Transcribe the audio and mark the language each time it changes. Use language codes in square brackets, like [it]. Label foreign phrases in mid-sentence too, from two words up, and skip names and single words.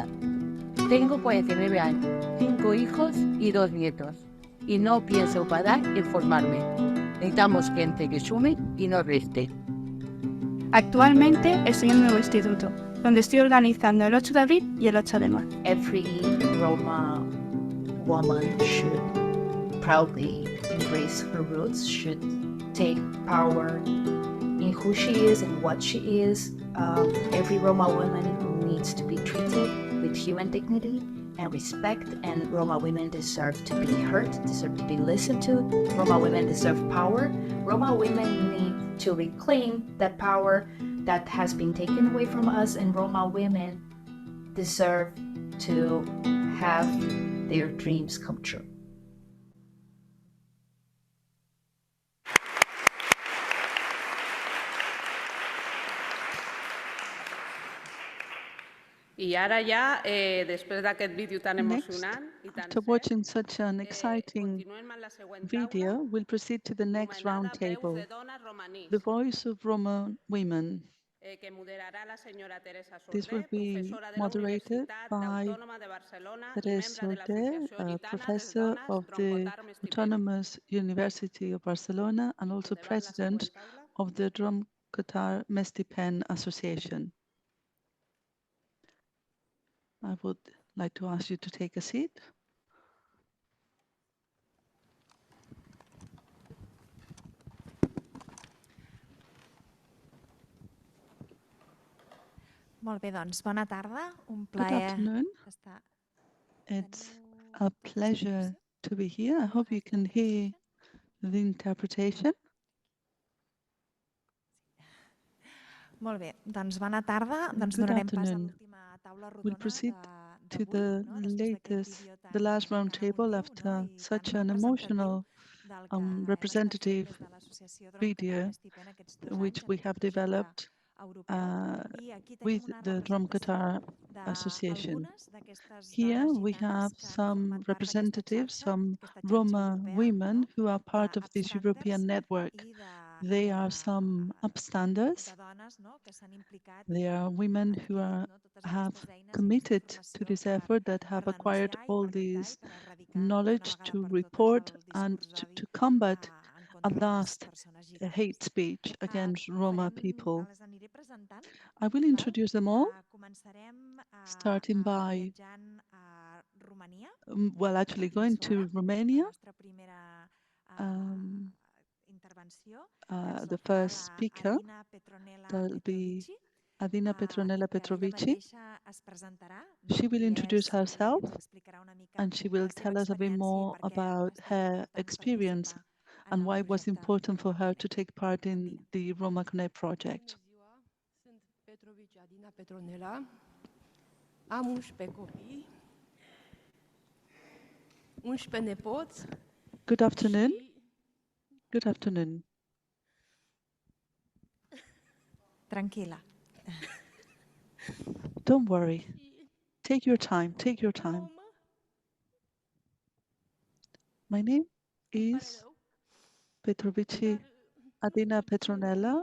[es] Tengo 49 años, 5 hijos y 2 nietos y no pienso parar en formarme. Necesitamos gente que sume y no reste. Actualmente estoy en un nuevo instituto, donde estoy organizando el 8 de abril y el 8 de marzo. [en] Every Roma woman should proudly embrace her roots, should take power in who she is and what she is. Every Roma woman needs to be treated with human dignity and respect, and Roma women deserve to be heard, deserve to be listened to. Roma women deserve power. Roma women need to reclaim that power that has been taken away from us, and Roma women deserve to have their dreams come true. [ca] I ara ja, després d'aquest vídeo tan emocionant i tan [en] After watching such an exciting video, we'll proceed to the next round table, the voice of Roma women. [ca] que moderarà la senyora Teresa This will Sorder, [en] be [ca] professora de la [en] moderated [ca] Universitat [en] by [ca] Autònoma de Barcelona i [en] Teresa [ca] membre de [en] Sorder, [ca] l'Associació [en] a [ca] Gitana de [en] professor [ca] Dones [en] of the [ca] Roncotarme Estipend. [en] Autonomous University of Barcelona and also president of the Drum Qatar Mestipen Association. I would like to ask you to take a seat. [ca] Molt bé, doncs bona tarda, un [en] Good [ca] plaer [en] afternoon. [ca] estar. [en] It's a pleasure to be here. I hope you can hear the interpretation. [ca] Molt bé, doncs bona tarda, doncs [en] Good [ca] donarem pas a [en] afternoon. [ca] l'última taula [en] We'll [ca] rodona [en] proceed to [ca] d'avui, [en] the [ca] no? Després d'aquest vídeo [en] the last round [ca] tan [en] table [ca] emotiu, [en] after [ca] no? I [en] such [ca] tan [en] an [ca] representatiu [en] emotional [ca] del que hem estat [en] representative [ca] fent des de l'associació Drom Qatar [en] video [ca] Mestipen aquests 2 [en] which [ca] anys en [en] we [ca] aquest [en] have [ca] projecte [en] developed [ca] europeu. I aquí tenim [en] with [ca] una [en] the Drum Qatar [ca] representació [en] Association. [ca] d'algunes d'aquestes [en] Here [ca] dones [en] we have [ca] gitanes que han [en] some [ca] format part d'aquesta [en] representatives, [ca] xarxa, [en] some [ca] d'aquesta xarxa [en] Roma [ca] europea, [en] women who are part of this [ca] d'upstanders [en] European network. [ca] i [en] They are some upstanders. [ca] de dones, no?, que s'han implicat [en] They are women who have [ca] aquestes eines, [en] committed [ca] aquesta [en] to this [ca] informació [en] effort, that [ca] per [en] have acquired [ca] denunciar i [en] all [ca] per lluitar i [en] this [ca] per erradicar [en] knowledge [ca] d'una [en] to [ca] vegada per totes [en] report [ca] el [en] and [ca] discurs d'odi [en] to combat [ca] en [en] at [ca] contra de les [en] last [ca] persones gitanes. [en] hate speech against Roma people. [ca] Les aniré presentant. [en] I will introduce them all, [ca] Començarem [en] starting by, [ca] viatjant a Romania, [en] well, actually going to [ca] la [en] Romania. [ca] nostra primera intervenció, que ens [en] The [ca] la farà first speaker, Adina Petronella [en] that will be [ca] Petrovici, [en] Adina Petronella [ca] que ella [en] Petrovici. [ca] mateixa es presentarà, [en] She will [ca] qui [en] introduce [ca] és, i [en] herself [ca] ens explicarà una mica [en] and she will [ca] la seva [en] tell us a bit [ca] experiència i [en] more [ca] per què ha [en] about [ca] estat [en] her [ca] important [en] experience [ca] participar [en] and [ca] en el [en] why it was [ca] projecte [en] important for her [ca] Roma [en] to take part in the Roma Connect project. [ro] Sunt Petrovici Adina Petronela. Am 11 copii, 11 nepoți. [en] Good afternoon. Good afternoon. [ca] Tranquila. [en] Don't worry. Take your time. Take your time. My name is Petrovici Adina Petronella.